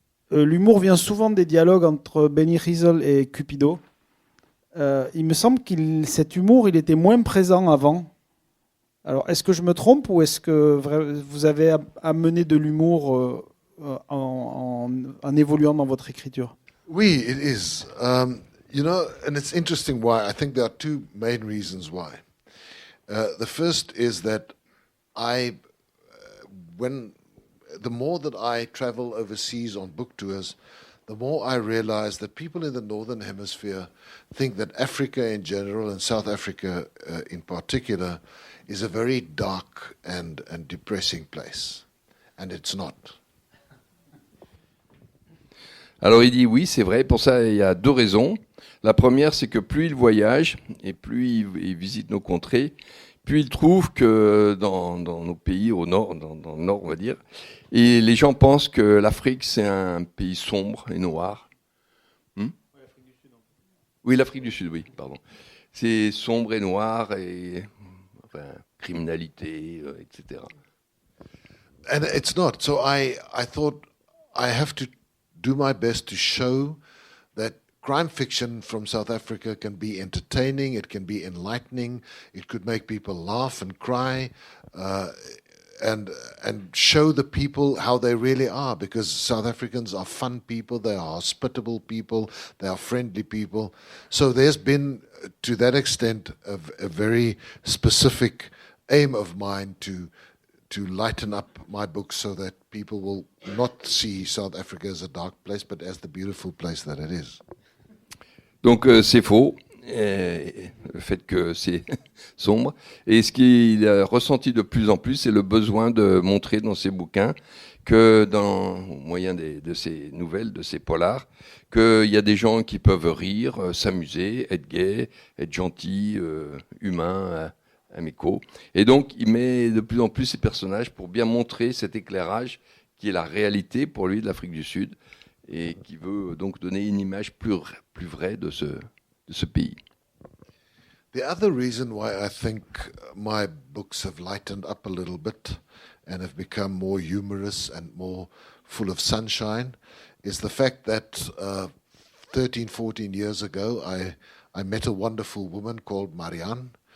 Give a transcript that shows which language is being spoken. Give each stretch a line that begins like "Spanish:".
French: L'humour vient souvent des dialogues entre Benny Riesel et Cupido. Il me semble que cet humour, il était moins présent avant. Alors, est-ce que je me trompe ou est-ce que vous avez amené de l'humour en évoluant dans votre écriture? Oui,
English: it is. You know, and it's interesting why. I think there are two main reasons why. The first is that the more that I travel overseas on book tours, the more I realize that people in the Northern Hemisphere think that Africa in general and South Africa in particular is a very dark and depressing place. And it's not.
French: Alors il dit oui, c'est vrai. Pour ça, il y a deux raisons. La première, c'est que plus il voyage et plus il visite nos contrées, puis il trouve que dans nos pays au nord, dans le nord on va dire, et les gens pensent que l'Afrique c'est un pays sombre et noir. Oui, l'Afrique du Sud, oui, pardon. C'est sombre et noir et enfin, criminalité, etc.
English: And it's not. So I thought I have to do my best to show that crime fiction from South Africa can be entertaining, it can be enlightening, it could make people laugh and cry, and show the people how they really are, because South Africans are fun people, they are hospitable people, they are friendly people. So there's been, to that extent, a very specific aim of mine to lighten up my books so that people will not see South Africa as a dark place, but as the beautiful place that it is.
French: Donc c'est faux, le fait que c'est sombre. Et ce qu'il a ressenti de plus en plus, c'est le besoin de montrer dans ses bouquins que, au moyen de ces nouvelles, de ces polars, qu'il y a des gens qui peuvent rire, s'amuser, être gais, être gentils, humains, amicaux. Et donc il met de plus en plus ces personnages pour bien montrer cet éclairage qui est la réalité pour lui de l'Afrique du Sud, et qui veut donc donner une image plus vraie de ce pays.
English: The other reason why I think my books have lightened up a little bit and have become more humorous and more full of sunshine is the fact that 13, 14 years ago I met a wonderful woman called Marianne.